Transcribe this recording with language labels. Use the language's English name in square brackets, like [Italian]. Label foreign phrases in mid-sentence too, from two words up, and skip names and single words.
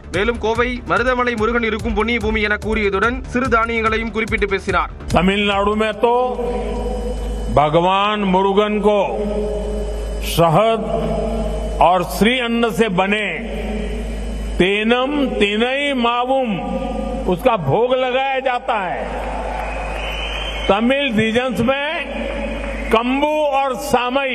[Tamil] மேலும் கோவை மருதமலை முருகன் இருக்கும் புண்ணிய பூமி என கூறியதுடன் சிறு தானியங்களையும் குறிப்பிட்டு பேசினார். [Hindi] तमिलनाडु में तो भगवान मुरुगन को शहद और श्री अन्न से बने [Tamil] தேனும் தினை மாவும் [Hindi] उसका भोग लगाया जाता है. तमिल रीजन्स में कंबू और सामई